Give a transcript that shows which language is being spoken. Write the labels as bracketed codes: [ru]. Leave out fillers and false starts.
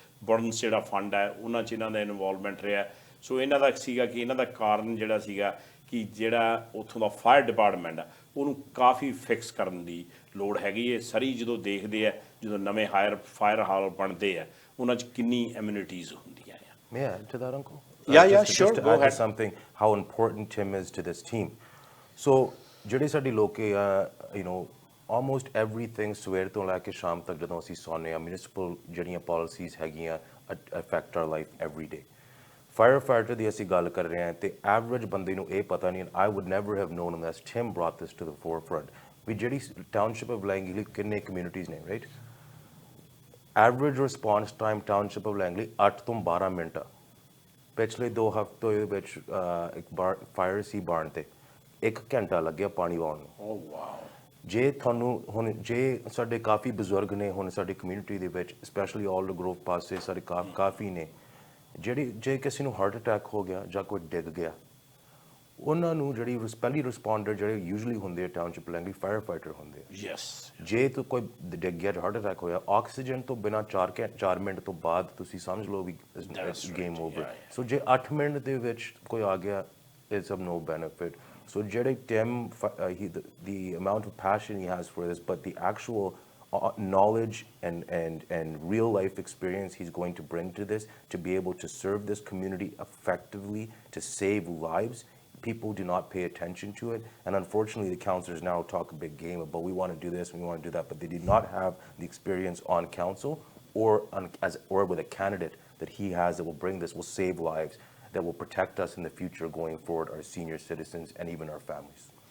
[pa] Bernays ਜਿਹੜਾ fund ਹੈ ਉਹਨਾਂ 'ਚ ਇਹਨਾਂ ਦਾ ਇਨਵੋਲਵਮੈਂਟ ਰਿਹਾ. ਸੋ ਇਹਨਾਂ ਦਾ ਸੀਗਾ ਕਿ ਇਹਨਾਂ ਦਾ ਕਾਰਨ ਜਿਹੜਾ ਸੀਗਾ ਕਿ ਜਿਹੜਾ ਉੱਥੋਂ ਦਾ ਫਾਇਰ ਡਿਪਾਰਟਮੈਂਟ ਆ ਉਹਨੂੰ ਕਾਫੀ ਫਿਕਸ ਕਰਨ ਦੀ ਲੋੜ ਹੈਗੀ ਹੈ. ਸਰੀ ਜਦੋਂ ਦੇਖਦੇ ਆ, ਜਦੋਂ ਨਵੇਂ ਫਾਇਰ ਹਾਲ ਬਣਦੇ ਆ, ਉਹਨਾਂ 'ਚ ਕਿੰਨੀ ਐਮਿਨਿਟੀਜ਼ ਹੁੰਦੀਆਂ ਆ. [en] May I add to that, Uncle? Yeah, Just sure, to go add ahead. to something, how important Tim is to this team. [pa] So, ਜਿਹੜੇ ਸਾਡੀ ਲੋਕੇ ਆ, you know, almost everything ਸਵੇਰ ਤੋਂ ਲੈ ਕੇ ਸ਼ਾਮ ਤੱਕ ਜਦੋਂ ਅਸੀਂ ਸੌਂਦੇ ਆ, ਮਿਊਨਿਸਪਲ ਜਿਹੜੀਆਂ ਪਾਲਿਸੀਜ਼ ਹੈਗੀਆਂ [en] affect our life every day. [pa] Firefighter ਦੀ ਅਸੀਂ ਗੱਲ ਕਰ ਰਹੇ ਹਾਂ ਤੇ ਐਵਰੇਜ ਬੰਦੇ ਨੂੰ ਇਹ ਪਤਾ ਨਹੀਂ, [en] I would never have known unless Tim brought this to the forefront. [pa] ਵੀ ਜਿਹੜੀ ਟਾਊਨਸ਼ਿਪ ਆਫ ਲੈਂਗਲੀ ਕਿੰਨੇ ਕਮਿਊਨਿਟੀਜ਼ ਨੇ, right? Average response time township of Langley 8 ਤੋਂ 12 ਮਿੰਟ ਆ. ਪਿਛਲੇ 2 ਹਫ਼ਤੇ ਦੇ ਵਿੱਚ ਇੱਕ ਫਾਇਰ ਸੀ ਬਾਰਨ ਤੇ 1 ਘੰਟਾ ਲੱਗਿਆ ਪਾਣੀ ਆਉਣ ਨੂੰ. [en] Oh wow. [pa] ਜੇ ਤੁਹਾਨੂੰ ਹੁਣ ਜੇ ਸਾਡੇ ਕਾਫੀ ਬਜ਼ੁਰਗ ਨੇ ਹੁਣ ਸਾਡੀ ਕਮਿਊਨਿਟੀ ਦੇ ਵਿੱਚ, ਸਪੈਸ਼ਲੀ ਓਲਡ ਗਰੋਵ ਪਾਸੇ ਸਾਡੇ ਕਾਫੀ ਨੇ ਜਿਹੜੀ, ਜੇ ਕਿਸੇ ਨੂੰ ਹਾਰਟ ਅਟੈਕ ਹੋ ਗਿਆ ਜਾਂ ਕੋਈ ਡਿੱਗ ਗਿਆ, ਉਹਨਾਂ ਨੂੰ ਜਿਹੜੀ ਪਹਿਲੀ ਰਿਸਪੌਂਡਰ ਜਿਹੜੇ ਯੂਜੂਅਲੀ ਹੁੰਦੇ ਆ ਟਾਊਨਸ਼ਿਪ ਲੈਂਗਲੀ ਫਾਇਰ ਫਾਈਟਰ ਹੁੰਦੇ ਆ. [en] Yes. [pa] ਜੇ ਤਾਂ ਕੋਈ ਡਿੱਗ ਗਿਆ, ਹਾਰਟ ਅਟੈਕ ਹੋਇਆ, ਆਕਸੀਜਨ ਤੋਂ ਬਿਨਾਂ 4 ਮਿੰਟ ਤੋਂ ਬਾਅਦ ਤੁਸੀਂ ਸਮਝ ਲਓ ਵੀ ਗੇਮ ਓਵਰ. ਸੋ ਜੇ 8 ਮਿੰਟ ਦੇ ਵਿੱਚ ਕੋਈ ਆ ਗਿਆ, [en] It's of no benefit. So Jerry Tim, the amount of passion he has for this, but the actual knowledge and real life experience he's going to bring to this, to be able to serve this community effectively, to save lives. People do not pay attention to it, and unfortunately the councillors now talk a big game about we want to do this, we want to do that, but they did not have the experience on council or with a candidate that he has that will bring this, will save lives, that will protect us in the future going forward, our senior citizens and even our families.